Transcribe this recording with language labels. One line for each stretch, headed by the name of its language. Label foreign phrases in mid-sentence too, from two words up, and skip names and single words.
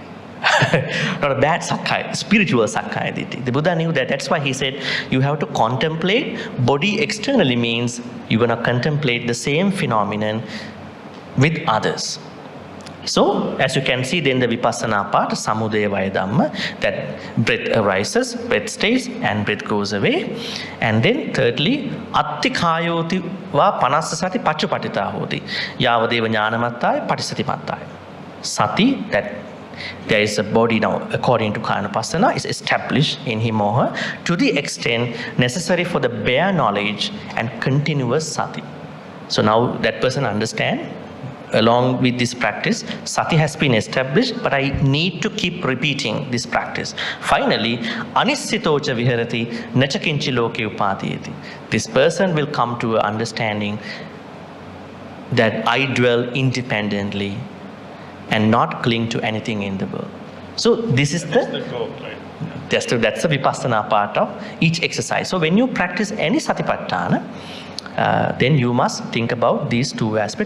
English: Not a bad Sakkaya, spiritual
Pali: Sakkaya Ditthi.
English: The Buddha knew that. That's why he said you have to contemplate. Body externally means you're going to contemplate the same phenomenon with others. So, as you can see, then the vipassana part,
Pali: samudaya vaya dhamma,
English: that breath arises, breath stays, and breath goes away. And then thirdly,
Pali: atti kayoti va panasasati pachupatita hoti, yavadeva jnanamattaya patisatimattaya. Sati,
English: that there is a body now, according to Kayanapassana, is established in him or her to the extent necessary for the bare knowledge and continuous sati. So now that person understands, along with this practice, sati has been established, but I need to keep repeating this practice. Finally,
Pali: anissitocha viharati nacha kinchi loke upatiyati.
English: This person will come to an understanding that I dwell independently and not cling to anything in the world. So this is the goal, right? that's the vipassana part of each exercise. So when you practice any satipatthana, then you must think about these two aspects.